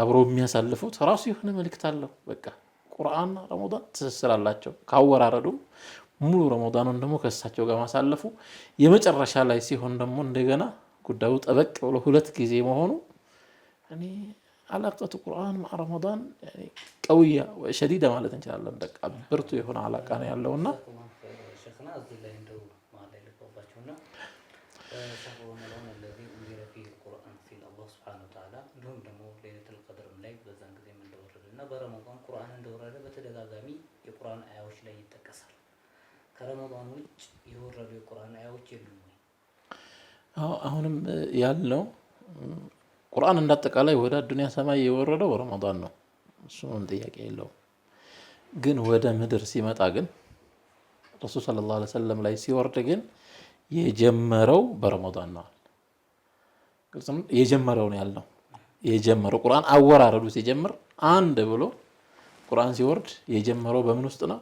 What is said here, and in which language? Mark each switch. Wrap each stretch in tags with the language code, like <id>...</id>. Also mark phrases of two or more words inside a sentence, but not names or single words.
<am>አብሮ የሚያሳልፉት ራሱ የሆነ መልእክት አለው። በቃ ቁርአን ረመዳን ትስስር አላቸው። ካወራረዱ ሙሉ ረመዳኑን ደግሞ ከእሳቸው ጋር ማሳለፉ የመጨረሻ ላይ ሲሆን ደግሞ እንደገና ጉዳዩ ጠበቅ ብሎ ሁለት ጊዜ መሆኑ እኔ አላቀቱ ቁርአን مع ረመዳን</am> <ar>يعني قويه وشديده</ar> <am>ማለት እንችላለን። በቃ ብርቱ የሆነ አላቃ ነው ያለውና شيخنا እዚህ ላይ እንደው ማለት ልቆባቸውና</am> <ar>شهر رمضان الذي انزل فيه القرآن في الله سبحانه وتعالى</ar> <am>እንደውም ደግሞ ለይለቱል ቀድር ላይ በዛን ጊዜ እንደወረደና በረመዳን ቁርአን እንደወረደ በተደጋጋሚ የቁርአን አያዎች ላይ ይጠቀሳል። ከረመዳን ውጭ የወረዱ የቁርአን አያዎች የሉም። አሁንም ያለው ቁርአን እንዳጠቃላይ ወደ ዱንያ ሰማይ የወረደው ረመዳን ነው። እሱ ምንም ጥያቄ የለውም። ግን ወደ ምድር ሲመጣ ግን ረሱል</am> <ar>صلى الله عليه وسلم</ar> <am>ላይ ሲወርድ ግን የጀመረው በረመዳን ነው። ግልጽ ነው። የጀመረው ነው ያለው። የጀመረው ቁርአን አወራረዱ ሲጀምር አንድ ብሎ ቁርአን ሲወርድ የጀመረው በምን ውስጥ ነው?</am>